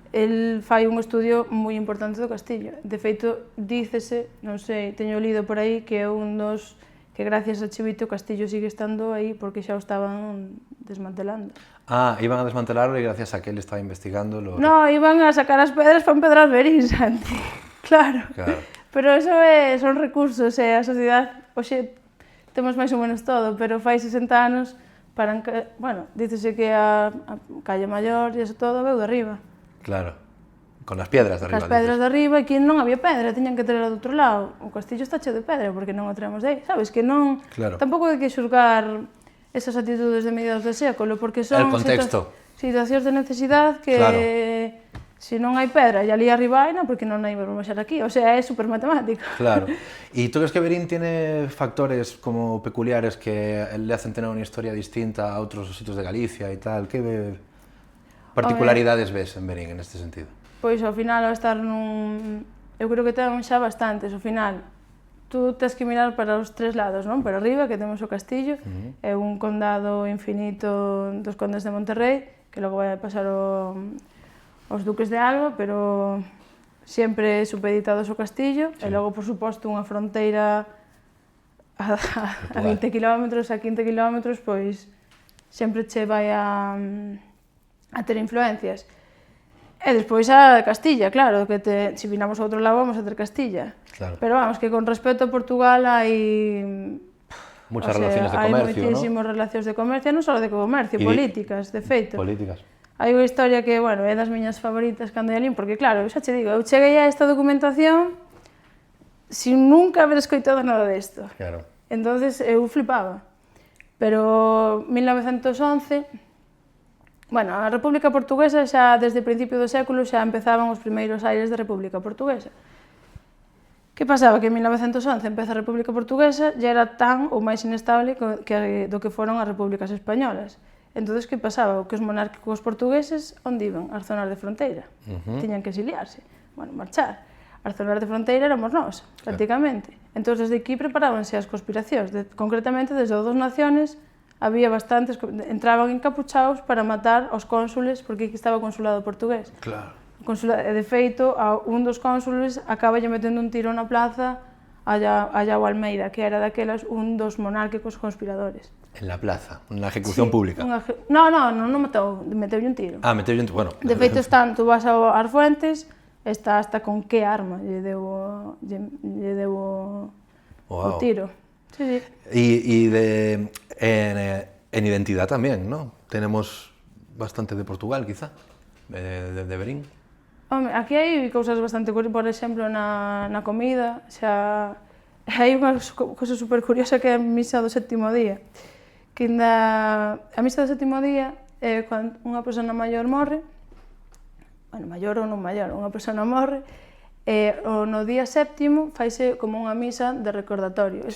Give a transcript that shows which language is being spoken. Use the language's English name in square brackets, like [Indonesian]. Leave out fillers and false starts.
[Galician] El fai un estudio moi importante do castillo. De feito, dícese, non sei, teño lido por aí, que é un dos que gracias a Chivite o castillo sigue estando aí porque xa o estaban desmantelando. [Spanish] Ah, iban a desmantelarlo e gracias a que él estaba investigando lo... [Galician] No, iban a sacar as pedras para empedrar Verín, Santi. Claro. Pero eso son recursos, a sociedade, hoxe temos máis ou menos todo, pero fai 60 anos, bueno, dícese que a calle Maior e eso todo veu de arriba. [Spanish] Claro, con as piedras de arriba. [Galician] As pedras de arriba, e que non había pedra, tiñan que traerla do outro lado. O castillo está cheo de pedra, porque non o traemos de aí, sabes? Que non... Claro. Tampouco hai que xulgar esas actitudes de mediados de século, porque son... [Spanish] El contexto. [Galician] Situacións de necesidade que... Claro. Se non hai pedra e ali arriba hai, non, porque non hai vamos baixar aquí. O sea, é super matemático. Claro. [Spanish] ¿Y tú crees que Verín tiene factores como peculiares que le hacen tener una historia distinta a otros sitios de Galicia y tal? ¿Qué particularidades ves en Verín en este sentido? [Galician] Pois, ao final, ao estar eu creo que ten xa bastantes. Ao final, tú tens que mirar para os tres lados, non? Para arriba, que temos o castillo, é un condado infinito dos condes de Monterrey, que logo vai pasar aos duques de Alba, pero sempre supeditados ao castillo, e logo, por suposto, unha fronteira a 20 km, a 15 km, pois sempre che vai a ter influencias. E despois a Castilla, claro, que se vinamos a outro lado vamos a ter Castilla. Claro. Pero vamos, que con respecto a Portugal hai... [Spanish] Muchas relaciones de comercio, ¿no? [Galician] Hai moitísimas relacións de comercio, non só de comercio, políticas, de feito. Políticas. Hai unha historia que, bueno, é das miñas favoritas cando hai alín, porque claro, xa che digo, eu cheguei a esta documentación sin nunca haber escoitado nada desto. Claro. Entonces eu flipaba. Pero 1911, bueno, a República Portuguesa xa desde o principio do século xa empezaban os primeiros aires de República Portuguesa. Que pasaba? Que en 1911 empeza a República Portuguesa e era tan ou máis inestable do que foron as repúblicas españolas. Entón, que pasaba? Que os monárquicos portugueses, onde iban? As zonas de fronteira. Tiñan que exiliarse, bueno, marchar. As zonas de fronteira éramos nós, prácticamente. Entón, desde aquí preparábanse as conspiracións. Concretamente, desde o Dos Naciones, había bastantes, entraban encapuchados para matar aos cónsules, porque aquí estaba o consulado portugués. Claro. De feito, un dos cónsules acaba lle metendo un tiro na plaza a Llao Almeida, que era daquelas un dos monárquicos conspiradores. [Spanish] En la plaza, una ejecución pública. [Galician] Non matou, meteulle un tiro. Ah, meteulle un tiro, bueno. De feito, tú vas ás fuentes, está hasta con que arma lle deu o tiro. Sí, sí. [Spanish] Y en identidad también, ¿no? Tenemos bastante de Portugal, quizá, de Verín. [Galician] Home, aquí hai cousas bastante curiosas, por exemplo, na comida, xa hai unha cousa super curiosa que é a misa do sétimo día. Que a misa do sétimo día é cando unha persona maior morre, bueno, maior ou non maior, unha persona morre, e no día séptimo faise como unha misa de recordatorio.